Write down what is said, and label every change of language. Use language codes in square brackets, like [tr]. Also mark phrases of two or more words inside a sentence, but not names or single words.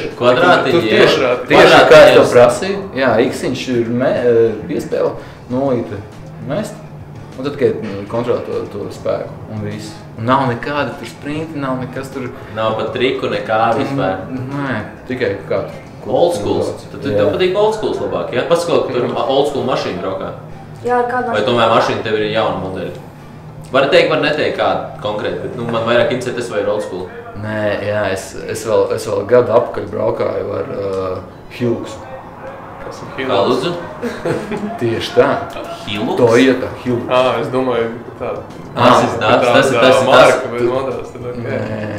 [lv] Kvadrātiņi, jā. Tieši kā es to prasīju. Jā, X-iņš ir piespēle, nolīte mest. Un tad tikai kontrolē to spēku un viss. Un nav nekāda tur sprinti, nav nekas tur... Nav pat triku nekā vispār. Nē, tikai kā... [en] Old schools. [lv] Tad tev patīk [en] old schools [lv] labāk, ja? Paskot, ka tur [en] old school [lv] mašīna braukā. Jā, kāda Vai tomēr mašīna tev ir jauna modeļa? Var teikt, var neteikt kādu konkrēti, bet man vairāk interesē tas vai ir [en] old school. [lv] Nē, jā, es vēl gadu apakaļ braukāju ar Hilux. Kas ir Kā Hilux? lūdzu? Tieši tā. Hilux? Toyota Hilux. Es domāju, tāda... Tas ir marka bez modelis, tad ok. Nē.